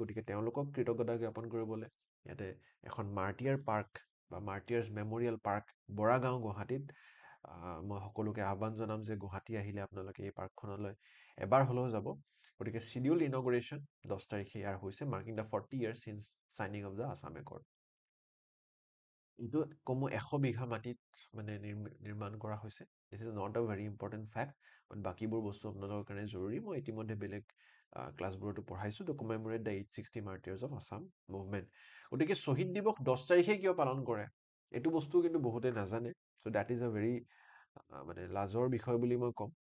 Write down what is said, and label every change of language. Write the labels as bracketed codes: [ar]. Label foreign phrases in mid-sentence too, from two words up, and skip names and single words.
[as] গতিকে তেওঁলোকক কৃতজ্ঞতা জ্ঞাপন কৰিবলৈ ইয়াতে এখন [en] martyr park [as] বা [en] martyrs memorial park [as] বৰাগাঁও গুৱাহাটীত, মই সকলোকে আহ্বান জনাম যে গুৱাহাটী আহিলে আপোনালোকে এই পাৰ্কখনলৈ এবাৰ হ'লেও যাব। গতিকে শিডিউল ইনগ্ৰেশ্যন 10 তাৰিখে ইয়াৰ হৈছে, [en] marking the 40 years since signing of the Assam Accord। [as] এইটো কমেও 100 বিঘা মাটিত মানে নিৰ্মাণ কৰা হৈছে। [en] This is not a very important fact, but [as] বাকীবোৰ বস্তু আপোনালোকৰ কাৰণে জৰুৰী। মই ইতিমধ্যে বেলেগ ক্লাছবোৰতো পঢ়াইছোঁ, [en] to commemorate the 860 martyrs of Assam movement. [as] গতিকে শ্বহীদ দিৱস 10 তাৰিখে কিয় পালন কৰে, এইটো বস্তু কিন্তু বহুতে নাজানে। [en] So that is a very [as] মানে লাজৰ বিষয় বুলি মই ক'ম।